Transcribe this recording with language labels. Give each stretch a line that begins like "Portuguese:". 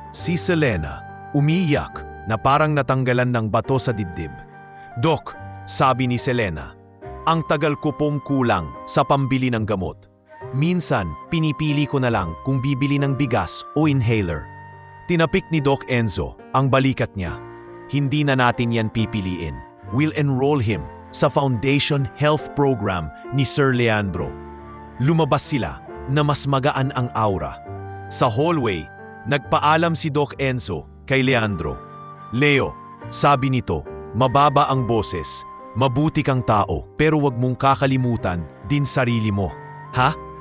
Filipino: Si Selena, umiyak na parang natanggalan ng bato sa dibdib. Doc, sabi ni Selena, ang tagal ko pong kulang sa pambili ng gamot. Minsan, pinipili ko na lang kung bibili ng bigas o inhaler. Tinapik ni Doc Enzo ang balikat niya. Hindi na natin yan pipiliin.
English: We'll enroll him sa Foundation Health Program ni Sir Leandro.
Filipino: Lumabas sila na mas magaan ang aura. Sa hallway, nagpaalam si Doc Enzo kay Leandro. Leo, sabi nito, mababa ang boses. Mabuti kang tao, pero wag mong kakalimutan din sarili mo. Ha?